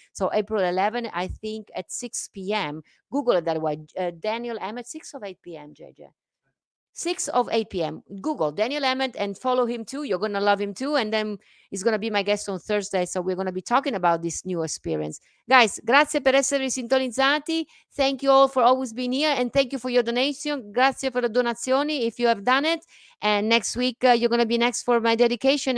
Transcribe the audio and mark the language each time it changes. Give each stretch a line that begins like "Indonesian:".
English: So April 11, I think at 6 p.m. Google it that way. Daniel Emmett, 6 or 8 p.m. JJ. 6 of 8 p.m. Google Daniel Emmett and follow him too. You're going to love him too. And then he's going to be my guest on Thursday. So we're going to be talking about this new experience.
Italian: Guys, grazie per essere sintonizzati.
English: Thank you all for always being here. And thank you for your donation. Grazie per le donazioni if you have done it. And next week, you're going to be next for my dedication.